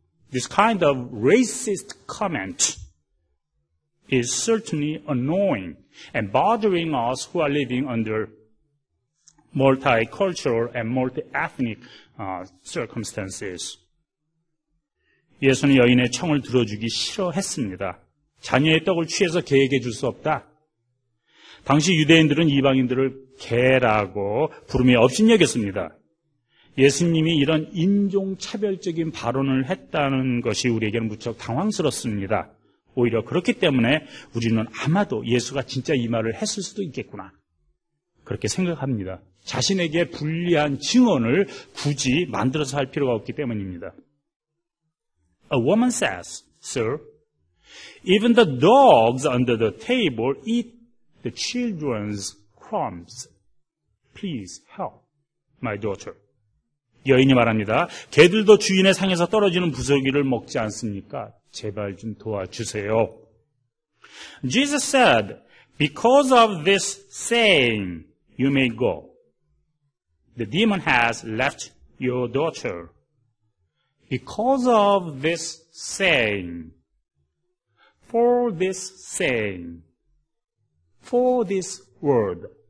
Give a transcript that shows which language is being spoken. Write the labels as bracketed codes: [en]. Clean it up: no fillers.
[en] This kind of racist comment is certainly annoying and bothering us who are living under multicultural and multi-ethnic circumstances. [ko] 예수는 여인의 청을 들어주기 싫어했습니다. 자녀의 떡을 취해서 개에게 줄 수 없다. 당시 유대인들은 이방인들을 개라고 부름에 업신여겼습니다. 예수님이 이런 인종차별적인 발언을 했다는 것이 우리에게는 무척 당황스럽습니다. 오히려 그렇기 때문에 우리는 아마도 예수가 진짜 이 말을 했을 수도 있겠구나, 그렇게 생각합니다. 자신에게 불리한 증언을 굳이 만들어서 할 필요가 없기 때문입니다. [en] A woman says, "Sir, even the dogs under the table eat the children's crumbs. Please help my daughter." [ko] 여인이 말합니다. 개들도 주인의 상에서 떨어지는 부서기를 먹지 않습니까? 제발 좀 도와주세요. [en] Jesus said, "Because of this saying, you may go. The demon has left your daughter." Because of this saying, for this saying, for this word.